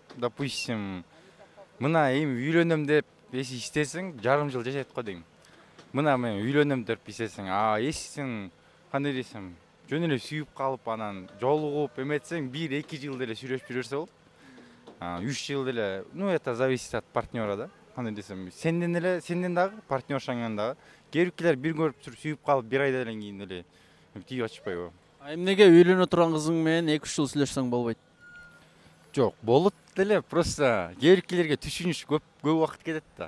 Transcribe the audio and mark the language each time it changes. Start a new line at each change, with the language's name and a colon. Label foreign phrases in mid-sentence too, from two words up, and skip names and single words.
Kyrgyz: Допустим, мына эми үйлөнөм деп эси иштесең, жарым жыл жашайт го дейм. Мына мен үйлөнөм деп иштесең, эсиң кандай десем, жөн эле сүйүп калып анан жолугуп эметсең 1-2 жыл деле сүйлөшүп жүрсө болот. 3 жыл деле,
Russian: это зависит от партнера да.
Kyrgyz: Кандай десем, сенден дагы, партнершаңан дагы. Кээ бир көрүп туруп сүйүп калып 1 айдан кийин эле тиги ачпайбы. Эмнеге үйлөнө турган кызың менен 2-3 жыл сүйлөшсөң болбойт? Жок, болот деле, просто кээ биркилерге түшүнүш көп убакыт кетет да.